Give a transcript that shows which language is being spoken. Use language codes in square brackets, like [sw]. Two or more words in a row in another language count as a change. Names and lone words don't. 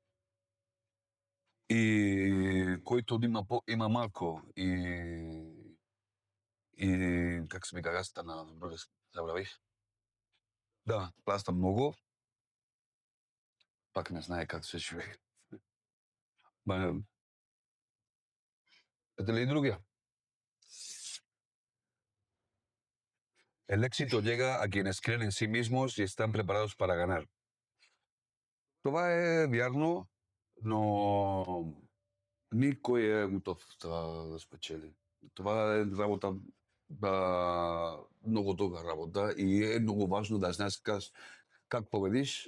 [bg] И който има малко и как се вика гаста на български, забравих. Да, плаща много, пак не знае как се живее. Ето ли и другия? [es] El éxito llega a quienes creen en sí mismos y están preparados para ganar. [bg] Това е вярно, но никой е готов да спечели. Това е работа, много дълга работа и е много важно да знаеш как победиш.